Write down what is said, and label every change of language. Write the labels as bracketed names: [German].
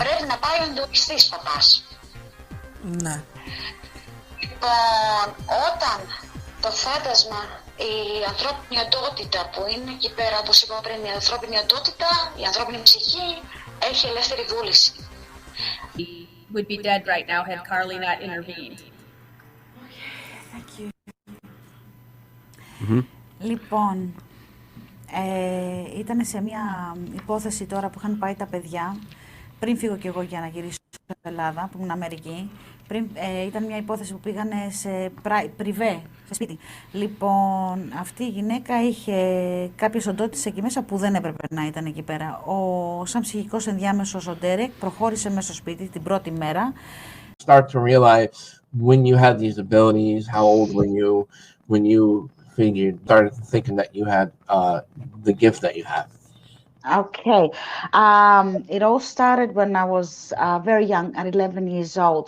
[Greek] Πρέπει να πάει ο Ινδουιστής παπάς. Ναι. Λοιπόν, όταν το φάντασμα, η ανθρώπινη οντότητα που είναι εκεί πέρα, όπως είπα πριν, η ανθρώπινη οντότητα, η ανθρώπινη ψυχή έχει ελεύθερη βούληση. [English] He would be dead right now had Carly not intervened. Thank you. Mm-hmm. [Greek] Λοιπόν, ήταν σε μια υπόθεση τώρα που είχαν πάει τα παιδιά, πριν φύγω κι εγώ για να γυρίσω στην Ελλάδα, που ήμουν Αμερική. Ήταν μια υπόθεση που πήγανε σε πριβέ, σε σπίτι. Λοιπόν, αυτή η γυναίκα είχε κάποιες οντότητες εκεί μέσα που δεν έπρεπε να ήταν εκεί πέρα. Σαν ψυχικός ενδιάμεσος ο Ντέρεκ προχώρησε μέσα στο σπίτι την πρώτη μέρα. [English] Start to realize when you had these abilities, how old were you when you started thinking that you had the gift that you have? Okay. It all started when I was very young, at 11 years old.